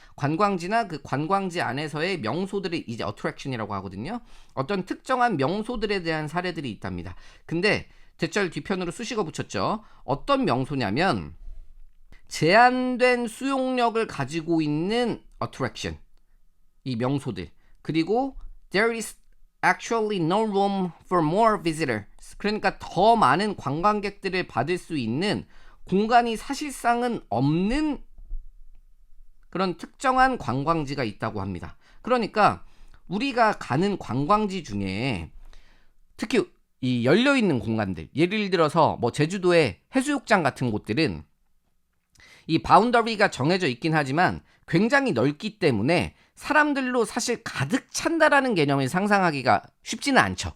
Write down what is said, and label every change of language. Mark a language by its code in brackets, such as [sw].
[ko] 관광지나 그 관광지 안에서의 명소들이 이제 attraction이라고 하거든요. 어떤 특정한 명소들에 대한 사례들이 있답니다. 근데 대절 뒤편으로 수식어 붙였죠. 어떤 명소냐면 제한된 수용력을 가지고 있는 attraction, 이 명소들. 그리고 [en] there is actually no room for more visitors. [ko] 그러니까 더 많은 관광객들을 받을 수 있는 공간이 사실상은 없는 그런 특정한 관광지가 있다고 합니다. 그러니까 우리가 가는 관광지 중에 특히 이 열려있는 공간들, 예를 들어서 뭐 제주도의 해수욕장 같은 곳들은 이 바운더리가 정해져 있긴 하지만 굉장히 넓기 때문에 사람들로 사실 가득 찬다라는 개념을 상상하기가 쉽지는 않죠.